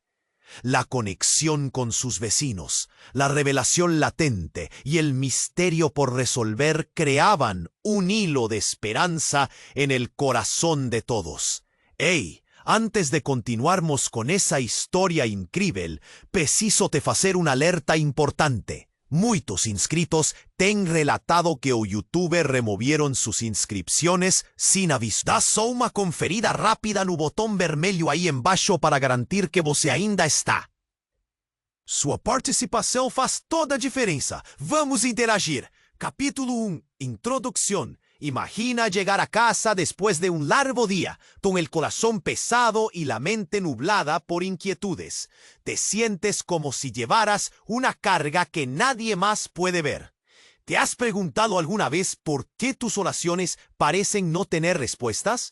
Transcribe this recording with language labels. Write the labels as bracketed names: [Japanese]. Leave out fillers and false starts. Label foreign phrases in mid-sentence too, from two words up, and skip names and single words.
[Spanish] La conexión con sus vecinos, la revelación latente y el misterio por resolver creaban un hilo de esperanza en el corazón de todos. ¡Ey! Antes de continuarmos con esa historia increíble, preciso te facer una alerta importante. [Portuguese] Muitos inscritos têm relatado que o youtuber [Spanish] removieron sus inscripciones sin aviso. [Portuguese] Dá só uma conferida rápida no botão vermelho aí embaixo para garantir que você ainda está. Sua participação faz toda a diferença. Vamos interagir. [Spanish] Capítulo 1. Introducción. Imagina llegar a casa después de un largo día, con el corazón pesado y la mente nublada por inquietudes. Te sientes como si llevaras una carga que nadie más puede ver. ¿Te has preguntado alguna vez por qué tus oraciones parecen no tener respuestas?